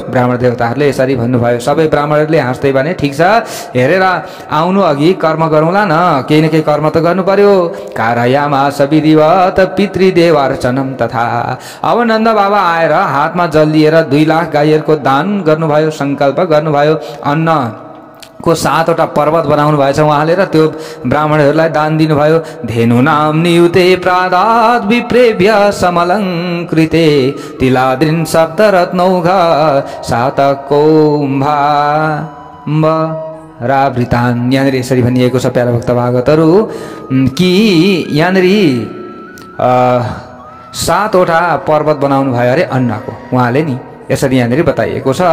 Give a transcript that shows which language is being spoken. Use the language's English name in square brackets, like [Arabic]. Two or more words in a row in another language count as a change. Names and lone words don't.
[Nepali] ब्राह्मण देवताहरूले यसरी भन्नुभयो। सबै ब्राह्मणहरूले हाँस्दै भने, ठिक छ, हेरेर आउनु अघि कर्म गरौँला न, केही न केही कर्म त गर्नु पर्यो। [Sanskrit] कारयामास विधिवत पितृदेवार्चनम तथा। [Nepali] अब नन्द बाबा आएर हातमा जल लिएर 2 लाख गाईहरूको दान गर्नुभयो, सङ्कल्प गर्नुभयो। अन्न को 7वटा पर्वत बनाउनु भएछ उहाँले र त्यो ब्राह्मणहरूलाई दान दिनुभयो। [Sanskrit] धेनु नाम नियुते प्रादात विप्रेभ्य समलङ्कृते तिलाद्रिन सप्त रत्नौघ सात कौम्भारावृतान। [Nepali] यहाँनिर यसरी भनिएको छ प्यारा भक्त भागवतहरू कि यहाँनिर 7वटा पर्वत बनाउनु भयो अरे अन्नको, उहाँले नि यसरी यहाँनिर बताइएको छ।